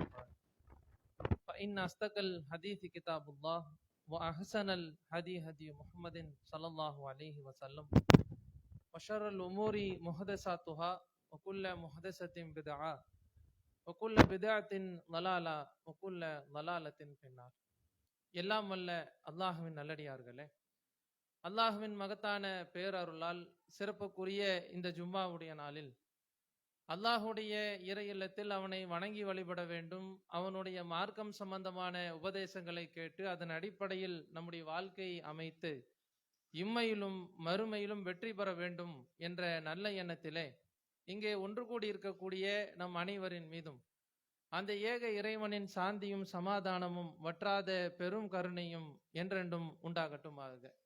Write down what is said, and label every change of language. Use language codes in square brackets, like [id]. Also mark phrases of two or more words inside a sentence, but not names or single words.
[ar] فإن أصدق الحديث كتاب الله وأحسن الهدي هدي محمد صلى الله عليه وسلم وشر الأمور محدثاتها وكل محدثة بدعة وكل بدعة ضلالة وكل ضلالة في النار. [ta] எல்லாம் வல்ல அல்லாஹ்வின் நல்லடியார்களே, அல்லாஹ்வின் மகத்தான பேரருளால் சிறப்புக்குரிய இந்த ஜும்மாவுடைய நாளில் அல்லாஹுடைய இறை இல்லத்தில் அவனை வணங்கி வழிபட வேண்டும், அவனுடைய மார்க்கம் சம்பந்தமான உபதேசங்களை கேட்டு அதன் அடிப்படையில் நம்முடைய வாழ்க்கையை அமைத்து இம்மையிலும் மறுமையிலும் வெற்றி பெற வேண்டும் என்ற நல்ல எண்ணத்திலே இங்கே ஒன்று கூடி இருக்கக்கூடிய நம் அனைவரின் மீதும் அந்த ஏக இறைவனின் சாந்தியும் சமாதானமும் வற்றாத பெரும் கருணையும் என்றென்றும் உண்டாகட்டுமாக.